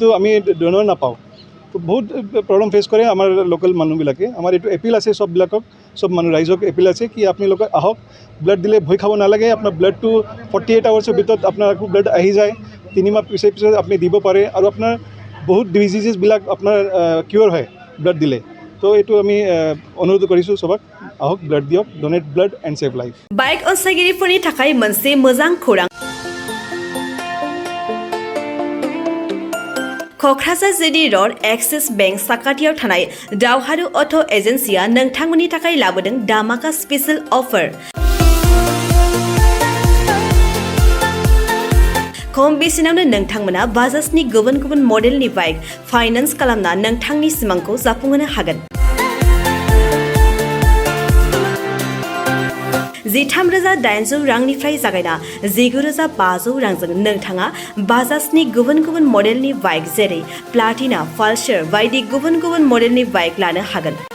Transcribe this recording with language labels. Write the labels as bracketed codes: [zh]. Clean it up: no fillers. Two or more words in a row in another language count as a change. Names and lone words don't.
[as] আমি ড'নাৰ নাপাওঁ বহুত [en] problem face [as] কৰে আমাৰ লোকেল মানুহবিলাকে আমাৰ এইটো এপিল আছে চববিলাকক চব মানুহ ৰাইজক এপিল আছে কি আপোনালোকে আহক ব্লাড দিলে ভয় খাব নালাগে আপোনাৰ ব্লাডটো 48 আৱাৰ্ছৰ ভিতৰত আপোনাৰ আকৌ ব্লাড আহি যায় তিনিমাহ পিছত আপুনি দিব পাৰে আৰু আপোনাৰ বহুত ডিজিজেছবিলাক আপোনাৰ কিয়ৰ হয় ব্লাড দিলে তো এইটো আমি অনুৰোধ কৰিছোঁ সবক আহক ব্লাড দিয়ক [en] donate blood and save life [brx] बाइक अनसायगिरिफोरनि थाखाय मोनसे मोजां खौरां क'क्राझार जिडी रड एक्सिस बेंक साखाथियाव थानाय दावहारु अट' एजेन्सिया नोंथांमोननि थाखाय लाबोदों दामाका [en] special offer [brx] खम बेसेनावनो नोंथांमोना बाजाजनि गुबुन गुबुन मडेलनि [en] bike finance [brx] खालामना नोंथांनि सिमांखौ जाफुंहोनो हागोन 13,800 रांनिफ्राय जागायना 19,500 रांजों नोंथाङा बाजाजनि गुबुन गुबुन मडेलनि बाइक जेरै प्लाटिना पालसार बायदि गुबुन गुबुन मडेलनि बाइक लानो हागोन